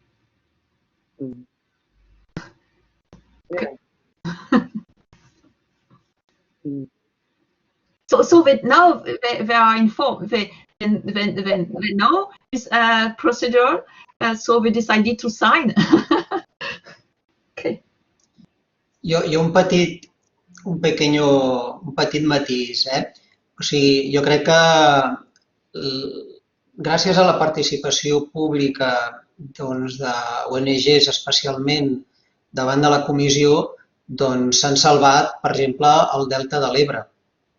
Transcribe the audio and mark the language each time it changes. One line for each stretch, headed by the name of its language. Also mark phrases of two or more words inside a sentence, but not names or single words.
English: So that now they are informed. They know this procedure, so we decided to sign. Okay.
Catalan: Jo un petit matís, O sigui, jo crec que gràcies a la participació pública d'ONGs especialment davant de la comissió, s'han salvat, per exemple, el Delta de l'Ebre.